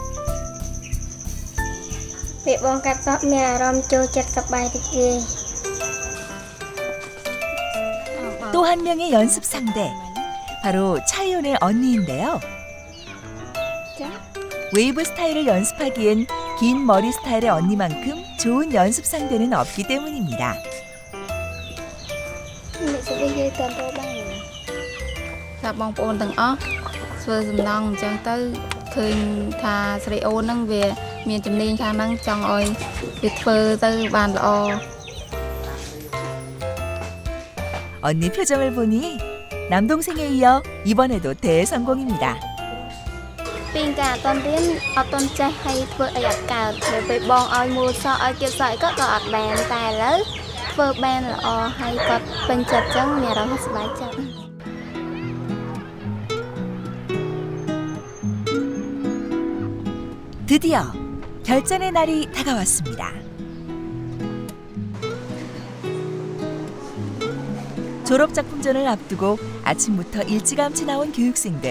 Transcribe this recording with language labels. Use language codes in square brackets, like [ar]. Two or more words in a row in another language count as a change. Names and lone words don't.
[ko] 또 한 명의 연습 상대, 바로 차이온의 언니인데요. 웨이브 스타일을 연습하기엔 긴 머리 스타일의 언니만큼 좋은 연습 상대는 없기 때문입니다. [km] បងប្អូនទាំងអស់ធ្វើសំណងអញ្ចឹងទៅឃើញថាស្រីអូនហ្នឹងវាមានជំនាញខាងហ្នឹងចង់ឲ្យវាធ្វើទៅបានល្អ [ko] 언니 표정을 보니 남동생에 이어 이번에도 대성공입니다. [km] ពីការអត់ទាន់រៀនអត់ទាន់ចេះហើយធ្វើអីអត់កើតពេលបងឲ្យមូលសក់ឲ្យគៀបសក់ក៏អត់បានតែឥឡូវធ្វើបានល្អហើយគាត់ពេញចិត្តចឹងមានអារម្មណ៍សប្បាយចិត្ត [ko] 드디어 결전의 날이 다가왔습니다. 졸업 작품전을 앞두고 아침부터 일찌감치 나온 교육생들.